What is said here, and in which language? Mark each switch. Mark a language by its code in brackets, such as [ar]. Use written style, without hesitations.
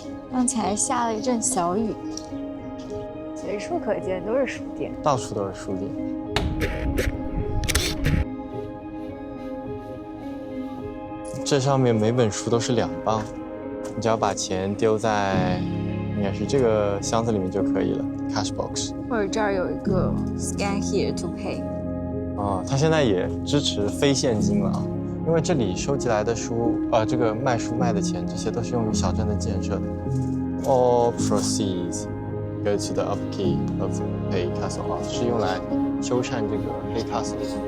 [zh] 刚才下了一阵小雨，随处可见都是书店，到处都是书店。这上面每本书都是2磅，你只要把钱丢在应该是这个箱子里面就可以了 ， [en] cash box。 [zh] 或者这儿有一个 [en] scan here to pay。 [zh] 哦，它现在也支持非现金了啊，因为这里收集来的书，这个卖书卖的钱，这些都是用于小镇的建设的。 [en] All proceeds go to the upkeep of Hay Castle [zh] 啊，是用来修缮这个 Hay Castle 的。